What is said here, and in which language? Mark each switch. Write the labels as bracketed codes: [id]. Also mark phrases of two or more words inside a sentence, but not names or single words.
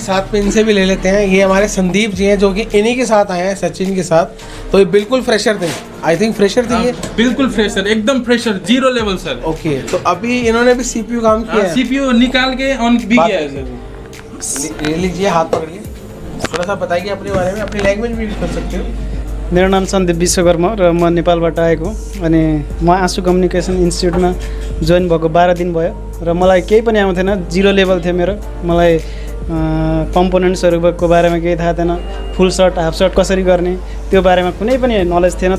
[hi] साथ में इनसे भी ले लेते हैं। ये हमारे संदीप जी हैं जो कि इन्हीं के साथ आए हैं, सचिन के साथ। तो ये बिल्कुल फ्रेशर थे, [en] I think [hi] फ्रेशर थे ये। बिल्कुल फ्रेशर, एकदम फ्रेशर, 0 लेवल सर। ओके, तो अभी इन्होंने भी CPU काम किया है? CPU निकाल के ऑन भी किया है सर। ले लीजिए, हाथ पकड़िए, थोड़ा सा बताइए अपने बारे में, अपनी लैंग्वेज भी यूज कर सकते हो। [ne] मेरो नाम सन्दीप विश्वकर्मा र म नेपालबाट आएको, अनि म आशु कम्युनिकेसन इन्स्टिट्युटमा जोइन भएको 12 दिन भयो र मलाई केही पनि आउँथेन, 0 लेभल थियो मेरो। मलाई कम्पोनेन्ट्सहरूको बारेमा केही थाहा थिएन, [en] full short half short [ne] कसरी गर्ने त्यो बारेमा कुनै पनि नलेज थिएन।